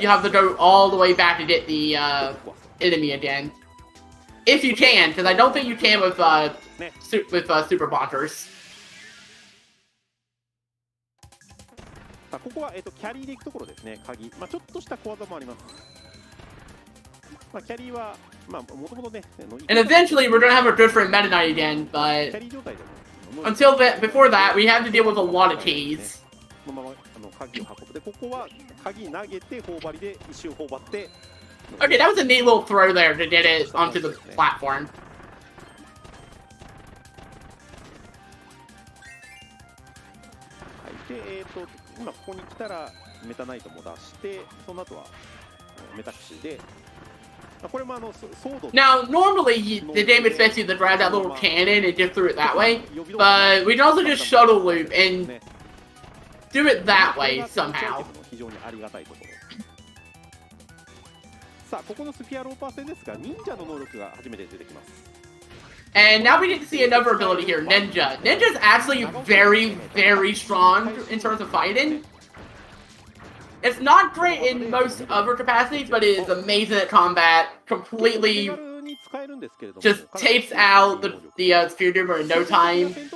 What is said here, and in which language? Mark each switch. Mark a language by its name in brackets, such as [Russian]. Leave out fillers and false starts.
[English] You have to go all the way back to get the enemy again. If you can, because I don't think you can with Super Bonkers. [Japanese] ここは、キャリーでいくところですね、鍵。まあ、ちょっとした小技もあります。まあ、キャリーは、まあ、もともとね。 [English] And eventually we're gonna have a different Meta Knight again, but until that, before that, we have to deal with a lot of keys. [Japanese] このまま鍵を運ぶ。で、ここは鍵投げて、頬張りで一周頬張って。 [English] Okay, that was a neat little throw there to get it onto the platform. [Japanese] で、今ここに来たらメタナイトも出して、その後はメタクシーで。これもソード。 [English] Now, normally the game expects you to grab that little cannon and just throw it that way, but we can also just shuttle loop and do it that way somehow. [Japanese] 非常にありがたいところ。さあ、ここのスフィアローパー戦ですが、忍者の能力が初めて出てきます。 [English] And now we get to see another ability here, Ninja. Ninja's actually very, very strong in terms of fighting. It's not great in most other capacities, but it is amazing at combat. Completely just takes out the Spear Doomer in no time.